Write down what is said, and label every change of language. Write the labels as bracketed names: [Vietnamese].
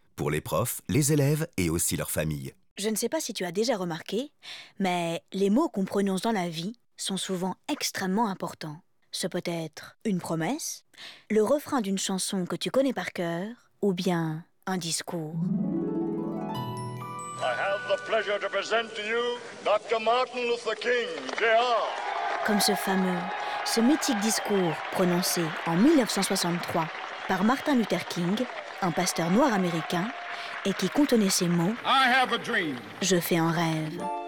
[French] Pour les profs, les élèves et aussi leurs familles. Je ne sais pas si tu as déjà remarqué, mais les mots qu'on prononce dans la vie sont souvent extrêmement importants. Ce peut être une promesse, le refrain d'une chanson que tu connais par cœur, ou bien un discours. [English] I have the pleasure to present to you Dr. Martin Luther King, Jr. [French] Comme ce fameux, ce mythique discours prononcé en 1963 par Martin Luther King, un pasteur noir américain, et qui contenait ces mots [English] I have a dream. [French] Je fais un rêve.